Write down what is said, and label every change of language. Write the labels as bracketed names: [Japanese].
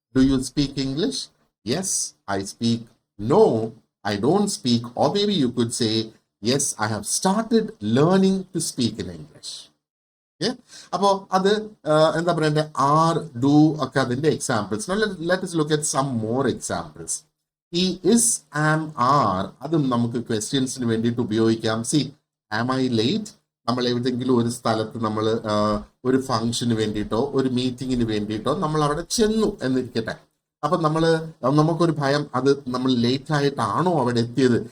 [English] Do you speak English? Yes I speak, no I don't speak, or maybe you could say yes I have started learning to speak in English. [Malayalam] അപ്പോ അത് എന്താ പറയണ്ടേ, R, do ഒക്കെ അതിന്റെ examples. [English] Let us look at some more examples. [Malayalam] ഈ is, am, R അതും നമുക്ക് ക്വസ്റ്റ്യൻസിന് വേണ്ടിയിട്ട് ഉപയോഗിക്കാം. C, [English] Am I late? [Malayalam] നമ്മൾ എവിടെയെങ്കിലും ഒരു സ്ഥലത്ത് നമ്മൾ ഒരു ഫംഗ്ഷന് വേണ്ടിയിട്ടോ ഒരു മീറ്റിങ്ങിന് വേണ്ടിയിട്ടോ നമ്മൾ അവിടെ ചെന്നു എന്നിരിക്കട്ടെ. അപ്പൊ നമുക്കൊരു ഭയം, അത് നമ്മൾ ലേറ്റ് ആയിട്ടാണോ അവിടെ എത്തിയത്.